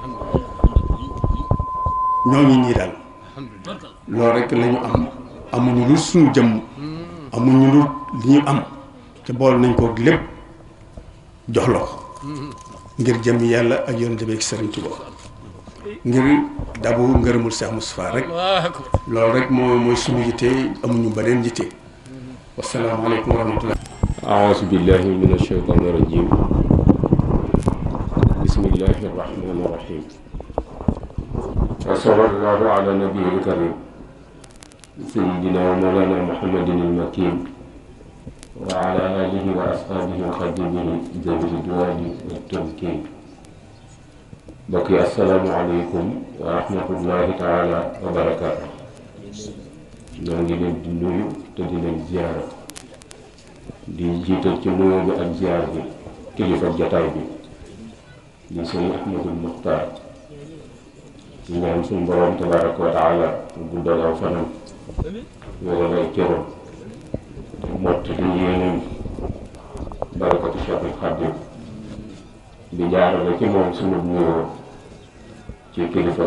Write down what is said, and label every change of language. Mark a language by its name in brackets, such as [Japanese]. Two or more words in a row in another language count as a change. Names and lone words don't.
[Wolof] ñoo ngi ñii daal loolu rek lañu am amuñu lu suñu jëmm amuñu lu li ñu am te bool nañ ko lépp jox la ko ngir jëm yàlla ak yonent bi ak Sëriñ Tuubaa ngir dabu ngërëmul Cheikh Moustapha rek loolu rek mooy suñu yitte amuñu beneen yitte [Arabic] والسلام عليكم ورحمة الله أعوذ بالله من الشيطان الرجيم بسم الله الرحمن الرحيم وصلى الله على نبيه الكريم سيدنا ومولانا محمد المكين وعلى آله وأصحابه وخدمه ذوي الجواد والتمكين بقي السلام عليكم ورحمة الله تعالى وبركاته نعم [Wolof] leen te di leen ziyaara di jiital ci nuyoo bi ak ziyaar bi kilifa jataay bi di sëñ Ahmadul Muxtaar di ñaan suñu borom [Arabic] تبارك وتعالى [Wolof] guddal aw fanam wéral ay cëram te mott li yéenam barakatu Cheikhul Xaadim di jaarale ci moom suñu nuyoo ci kilifa